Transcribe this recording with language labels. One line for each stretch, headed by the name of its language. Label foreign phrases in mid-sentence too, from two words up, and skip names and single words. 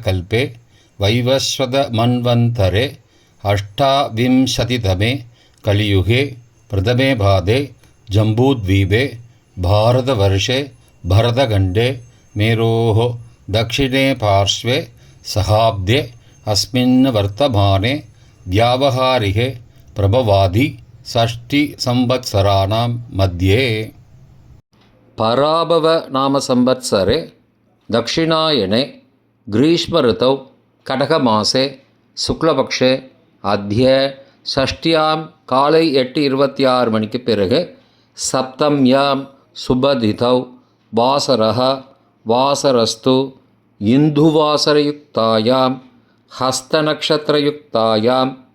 Sanskrit: कल्पे वैवस्वत मन्वन्तरे अष्टाविंशतितमे कलियुगे प्रथमे पादे जम्बूद्वीपे भारतवर्षे भरतखण्डे मेरोः दक्षिणे पार्श्वे शकाब्दे अस्मिन् वर्तमाने व्यावहारिके प्रभवादि षष्टि संवत्सराणां मध्ये पराभव नाम संवत्सरे दक्षिणायने ग्रीष्म ऋतौ कटकमासे शुक्लपक्षे अद्य षष्ठ्याम्
Tamil: காலை 8:26 மணிக்கு பிறகு
Sanskrit: सप्तम्यां शुभतिथौ वासरः वासरस्तु इन्दुवासरयुक्तायां हस्तनक्षत्रयुक्तायाम्